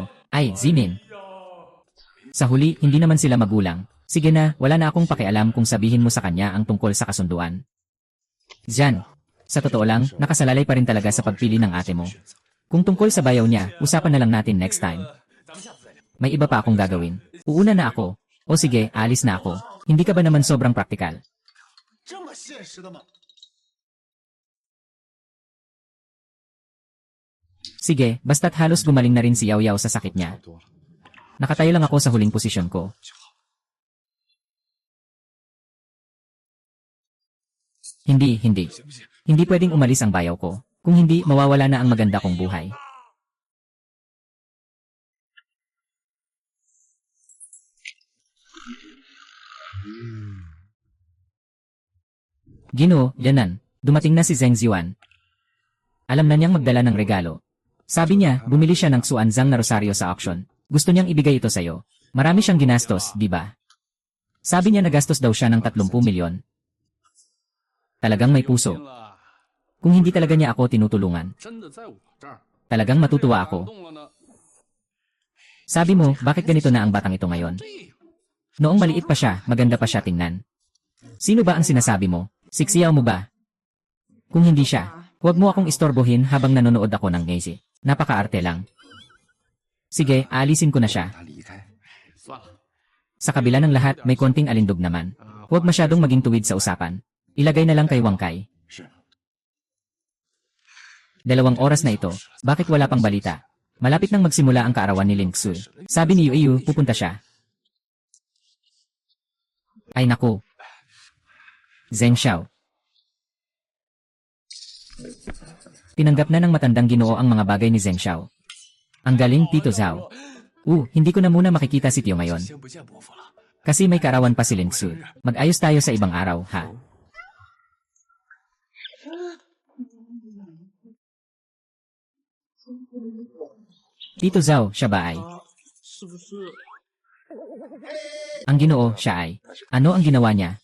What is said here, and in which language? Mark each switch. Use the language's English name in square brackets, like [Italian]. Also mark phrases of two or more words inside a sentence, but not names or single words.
[Filipino] Ay, Zimin. Sa huli, hindi naman sila magulang. Sige na, wala na akong pakialam kung sabihin mo sa kanya ang tungkol sa kasunduan. Jan, sa totoo lang, nakasalalay pa rin talaga sa pagpili ng ate mo. Kung tungkol sa bayaw niya, usapan na lang natin [English] next time. [Chinese] 咱们下次再聊。 [Filipino] May iba pa akong gagawin. Uuna na ako. O sige, alis na ako. Hindi ka ba naman sobrang praktikal? [Chinese] 这么现实的吗？ [Filipino] Sige, basta't halos gumaling na rin si Yao Yao sa sakit [Chinese] 差 [Filipino] niya. [Chinese] 不多了， [Filipino] Nakatayo lang ako sa huling posisyon ko. [Chinese] 就好。 [Filipino] Hindi. [Chinese] 行不行？ [Filipino] Hindi pwedeng umalis ang bayaw ko. Kung hindi, mawawala na ang maganda kong buhay. Ginoo, yanan. Dumating na si Zheng Ziuan. Alam na niyang magdala ng regalo. Sabi niya, bumili siya ng Xuanzang na rosaryo sa auction. Gusto niyang ibigay ito sa'yo. Marami siyang ginastos, di ba? Sabi niya nagastos daw siya ng 30 milyon. Talagang may puso. [Chinese] 拼了， [Filipino] Kung hindi talaga niya ako tinutulungan, [Chinese] 真的在我这儿。 [Filipino] talagang matutuwa [Chinese] 感 [Filipino] ako. [Chinese] 动了呢。 [Filipino] Sabi mo, bakit ganito na ang batang ito ngayon? [Chinese] 这样， [Filipino] Noong maliit pa siya, maganda pa siya tingnan. Sino ba ang sinasabi mo? Siksiyaw mo ba? Kung hindi siya, huwag mo akong istorbohin habang nanonood ako ng Nazy. Napakaarte lang. Sige, aalisin ko na siya. [Chinese] 他离开，算了， [Filipino] Sa kabila ng lahat, may konting alindog naman. Huwag masyadong maging tuwid sa usapan. Ilagay na lang kay Wang Kai. [Chinese] 是 [Filipino] 2 oras na ito. Bakit wala pang balita? Malapit nang magsimula ang kaarawan ni Ling Xu. Sabi ni Yu pupunta siya. Ay naku. Zheng Xiao. Tinanggap na ng matandang Ginoo ang mga bagay ni Zheng Xiao. Ang galing, Tito Zhao. Hindi ko na muna makikita si Tio ngayon. [Chinese] 先不见伯父了。 [Filipino] Kasi may kaarawan pa si Ling Xu. Mag-ayos tayo sa ibang araw, ha? Tito Zhao, siya ba ay? [Chinese] 是不是？ [Filipino] Ang Ginoo, siya ay. Ano ang ginawa niya?